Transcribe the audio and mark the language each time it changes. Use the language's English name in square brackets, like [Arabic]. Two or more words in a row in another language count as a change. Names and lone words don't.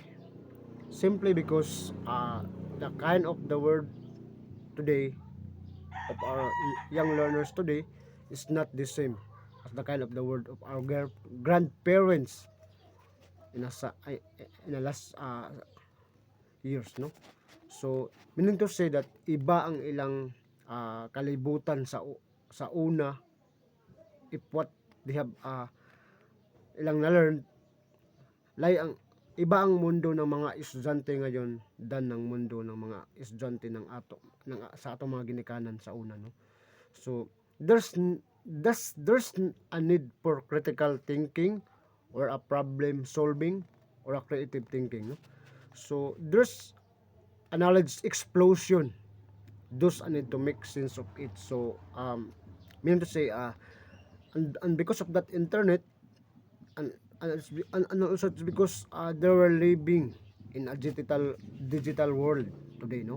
[English] Simply because the kind of the world today of our young learners today is not the same as the kind of the world of our grandparents in a in the last years, no? So meaning to say that [Cebuano] iba ang ilang kalibutan sa una [English] if what they have [Cebuano] ilang na-learn, [Filipino] ang iba ang mundo ng mga estudyante ngayon [English] than [Filipino] ng mundo ng mga estudyante [Cebuano] sa atong mga ginikanan sa una, [Filipino] no? [English] So there's a need for critical thinking or a problem solving or a creative thinking, no? So there's a knowledge explosion. Those I need to make sense of it. So meaning to say and because of that internet and and also it's because they were living in a digital world today, no?